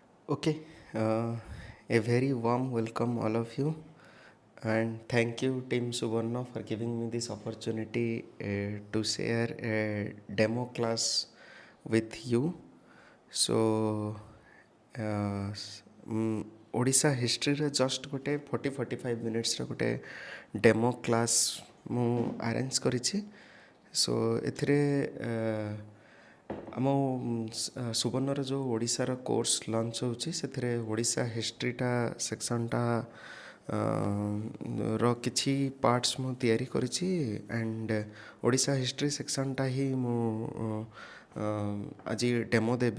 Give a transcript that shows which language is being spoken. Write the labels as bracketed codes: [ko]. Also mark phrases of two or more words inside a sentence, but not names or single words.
[en] Okay, a very warm welcome all of you, and thank you Team Subarna for giving me this opportunity to share a demo class with you. [or] So ଓଡ଼ିଶା ହିଷ୍ଟ୍ରିରେ ଜଷ୍ଟ ଗୋଟେ 45 ମିନିଟ୍ସର ଗୋଟେ [en] demo class [or] ମୁଁ ଆରେଞ୍ଜ କରିଛି। ସୋ ଏଥିରେ ଆମ ସୁବର୍ଣ୍ଣର ଯେଉଁ ଓଡ଼ିଶାର କୋର୍ସ ଲଞ୍ଚ ହେଉଛି ସେଥିରେ ଓଡ଼ିଶା [en] historyଟା sectionଟା [or] ର କିଛି ପାର୍ଟସ୍ ମୁଁ ତିଆରି କରିଛି [en] and Odisha history sectionଟା [or] ହିଁ ମୁଁ ଆଜି ଡେମୋ ଦେବି।